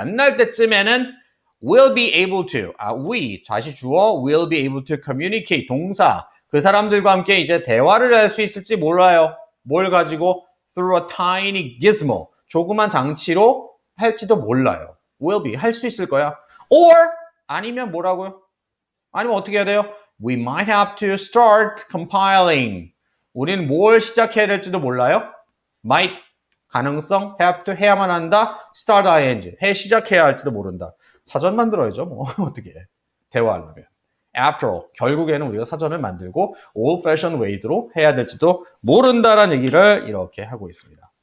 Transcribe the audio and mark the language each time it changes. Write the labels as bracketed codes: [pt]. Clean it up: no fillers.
[ko] 만날 때쯤에는 [en] will be able to, we, [ko] 다시 주어, [en] will be able to communicate, [ko] 동사, 그 사람들과 함께 이제 대화를 할 수 있을지 몰라요. 뭘 가지고? [en] through a tiny gizmo, [ko] 조그만 장치로 할지도 몰라요. [en] will be, [ko] 할 수 있을 거야. or, 아니면 뭐라고요? 아니면 어떻게 해야 돼요? [en] We might have to start compiling. [ko] 우리는 뭘 시작해야 될지도 몰라요. might, 가능성, have to, 해야만 한다. start ing, 시작해야 할지도 모른다. 사전 만들어야죠. 뭐 어떻게 해. 대화하려면. [en] After all, [ko] 결국에는 우리가 사전을 만들고 old-fashioned way로 해야 될지도 모른다라는 얘기를 이렇게 하고 있습니다.